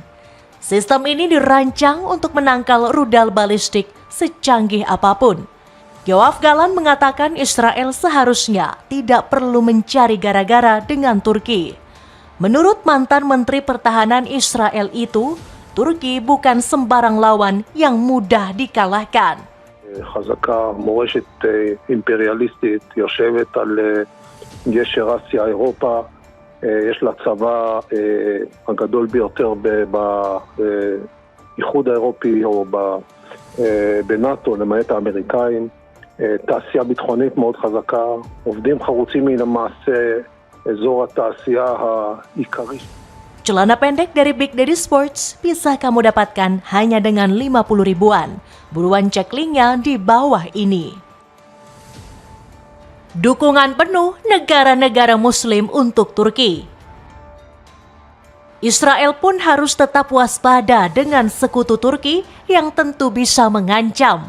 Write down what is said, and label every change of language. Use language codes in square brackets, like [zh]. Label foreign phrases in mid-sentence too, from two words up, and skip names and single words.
[id] Sistem ini dirancang untuk menangkal rudal balistik secanggih apapun. Yoav Galan mengatakan Israel seharusnya tidak perlu mencari gara-gara dengan Turki. Menurut mantan Menteri Pertahanan Israel itu, Turki bukan sembarang lawan yang mudah dikalahkan. [he] חזקה, מורשת אימפריאליסטית, יושבת על גשר אסיה, אירופה, יש לה צבא הגדול ביותר באיחוד האירופי או בנאטו, למעט האמריקאים, תעשייה ביטחונית מאוד חזקה, עובדים חרוצים מן המעשה, אזור התעשייה העיקרי. [id] Celana pendek dari Big Daddy Sports bisa kamu dapatkan hanya dengan 50 ribuan. Buruan cek linknya di bawah ini. Dukungan penuh negara-negara Muslim untuk Turki. Israel pun harus tetap waspada dengan sekutu Turki yang tentu bisa mengancam.